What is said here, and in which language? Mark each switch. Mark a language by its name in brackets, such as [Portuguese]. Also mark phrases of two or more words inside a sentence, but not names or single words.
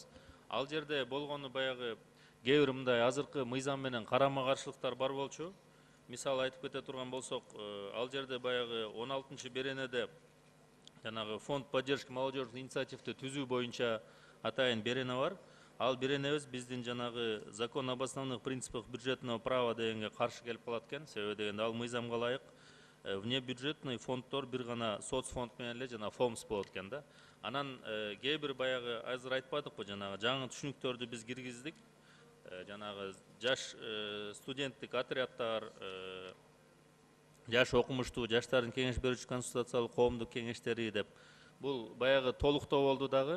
[Kyrgyz] Ал жерде болгону баягы кээ бир мындай азыркы мыйзам менен карама каршылыктар бар болчу. Мисалы айтып кете турган болсок, ал жерде баягы 16-чы беренеде жанагы [Russian] фонд поддержки молодежных инициативти [Kyrgyz] түзүү боюнча атайын берене бар. Ал беренебиз биздин жанагы [Russian] закон об основных принципах бюджетного права [Kyrgyz] дегенге каршы келип калат экен. Себеби дегенде ал мыйзамга ылайык внебюджетный фонддор бир гана соцфонд менен эле жана фомс болот экен да. Анан кээ бир баягы азыр айтпадыкпы, жанагы жаңы түшүнүктөрдү биз киргиздик. жанагы жаш студенттик отряддар, жаш окумуштуу жаштардын кеңеш берүүчү консультациялык коомдук кеңештери деп бул баягы толуктоо болду дагы.